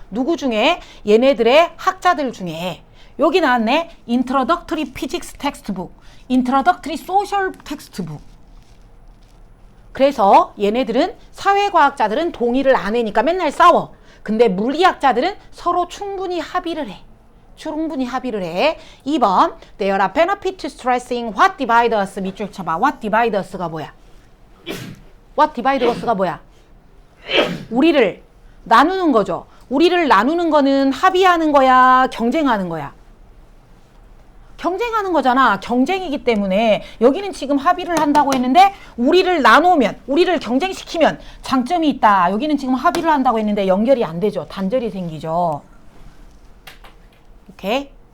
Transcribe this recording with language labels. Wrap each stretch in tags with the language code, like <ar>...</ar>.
<ko>누구 중에? 얘네들의 학자들 중에. 여기 나왔네.</ko> <en>Introductory Physics Textbook, Introductory Social Textbook.</en> <ko>그래서 얘네들은, 사회과학자들은 동의를 안 해니까 맨날 싸워. 근데 물리학자들은 서로 충분히 합의를 해. 충분히 합의를 해.</ko> <en>2번, There are benefits to stressing what divide us.</en> <ko>밑줄 쳐봐.</ko> <en>What divide us가</en> <ko>뭐야?</ko> <en>What divide us가 뭐야?</en> <ko>우리를 나누는 거죠. 우리를 나누는 거는 합의하는 거야, 경쟁하는 거야? 경쟁하는 거잖아. 경쟁이기 때문에 여기는 지금 합의를 한다고 했는데 우리를 나누면, 우리를 경쟁시키면 장점이 있다. 여기는 지금 합의를 한다고 했는데 연결이 안 되죠. 단절이 생기죠. 오케이?</ko>